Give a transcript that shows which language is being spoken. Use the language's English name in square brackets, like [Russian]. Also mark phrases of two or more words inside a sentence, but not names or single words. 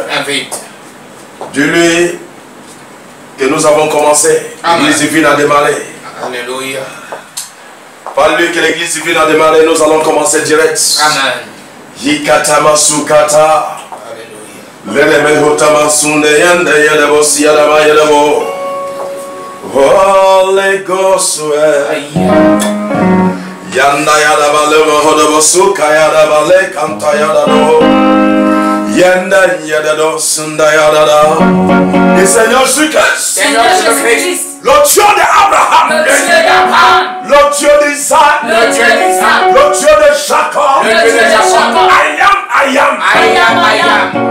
[French] Invite. Dis-lui que nous avons commencé. L'église divine a démarré. Alléluia. Parle-lui que l'église divine a démarré. Nous allons commencer direct. Amen. Yikatamasukata. Alléluia. Lelemehotamasune yende yedebo siyadama yedebo. [English] Holy Ghost. Yanda yadaba lemohodebo suka yadaba le kanta yadado. Yenda yadado sunda yadada. [French] Et Seigneur Jésus-Christ. Seigneur Jésus-Christ. Le Dieu d'Abraham. Le Dieu d'Abraham. Le Dieu d'Isaac. Le Dieu d'Isaac. Le Dieu de Jacob. Le Dieu de Jacob. [English] I am.